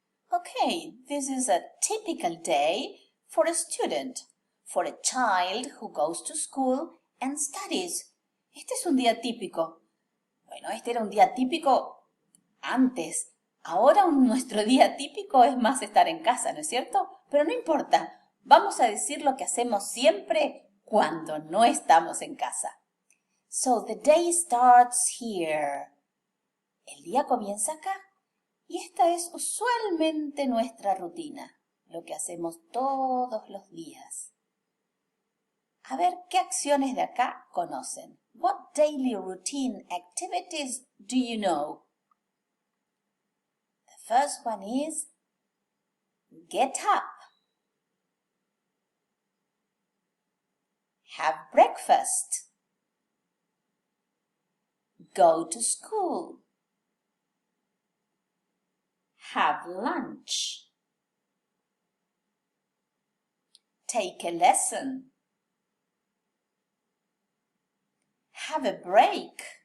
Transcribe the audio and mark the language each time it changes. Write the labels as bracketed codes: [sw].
[en] Okay, this is a typical day for a student, for a child who goes to school and studies. [es] Este es un día típico. Bueno, este era un día típico antes. Ahora nuestro día típico es más estar en casa, ¿no es cierto? Pero no importa, vamos a decir lo que hacemos siempre cuando no estamos en casa. [en] So the day starts here. [es] El día comienza acá. Y esta es usualmente nuestra rutina, lo que hacemos todos los días. A ver, ¿qué acciones de acá conocen? [en] What daily routine activities do you know? The first one is get up, have breakfast, go to school, have lunch, take a lesson, have a break,